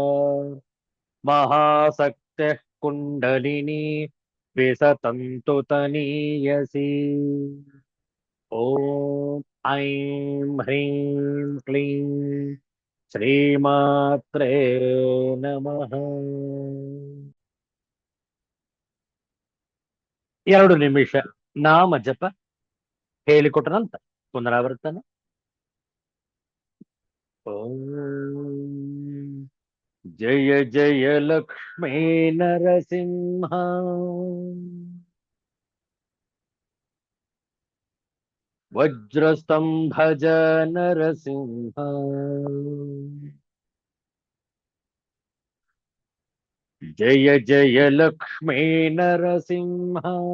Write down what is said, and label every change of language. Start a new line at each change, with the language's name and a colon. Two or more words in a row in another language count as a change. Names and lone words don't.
Sanskrit: महाशक्तिः कुण्डलिनी विसतन्तु तनीयसी ॐ ऐं ह्रीं क्लीं ಶ್ರೀಮಾತ್ರೇ ನಮಃ.
Kannada: 2 ನಿಮಿಷ ನಾಮ ಜಪ ಹೇಳಿಕೊಟ್ಟ ನಂತರ ಪುನರಾವರ್ತನೆ.
Sanskrit: ಓಂ ಜಯ ಜಯ ಲಕ್ಷ್ಮೀ ನರಸಿಂಹ ವಜ್ರಸ್ತಂಭಜ ನರಸಿಂಹ ಜಯ ಜಯ ಲಕ್ಷ್ಮೀ ನರಸಿಂಹ